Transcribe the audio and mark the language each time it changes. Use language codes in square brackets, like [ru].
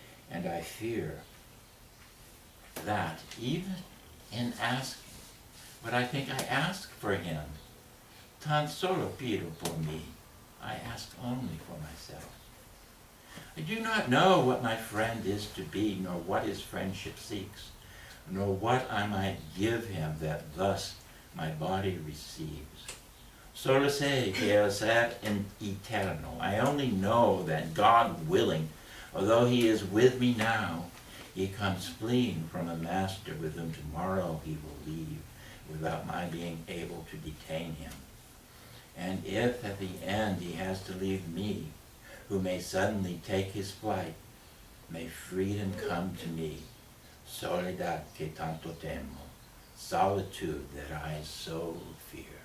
[en] And I fear that even in asking what I think I ask for him, tan solo pido por mí, I ask only for myself. I do not know what my friend is to be, nor what his friendship seeks, nor what I might give him that thus my body receives. [es] Solo sé que el ser eterno. [en] I only know that God willing, although he is with me now, he comes fleeing from a master with whom tomorrow he will leave, without my being able to detain him. And if at the end he has to leave me, who may suddenly take his flight, may freedom come to me, soledad que tanto temo, solitude that I so fear.